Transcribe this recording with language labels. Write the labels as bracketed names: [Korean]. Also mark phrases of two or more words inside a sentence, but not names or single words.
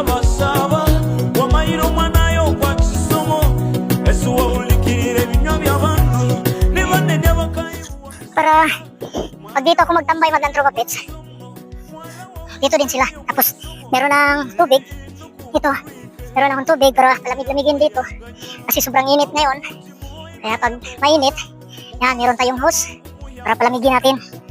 [Filipino] basaba wamayiro mwanayo kwa kisomo esuwa ulikirire binywa by'abantu ne banene bakayiwa. Para pag dito ako magtambay Madlang Tropa Pets, dito din sila. Tapos meron ng tubig dito, meron akong tubig para palamig-lamigin dito kasi sobrang init ngayon. Kaya pag mainit, yan, meron tayong hose para palamigin natin.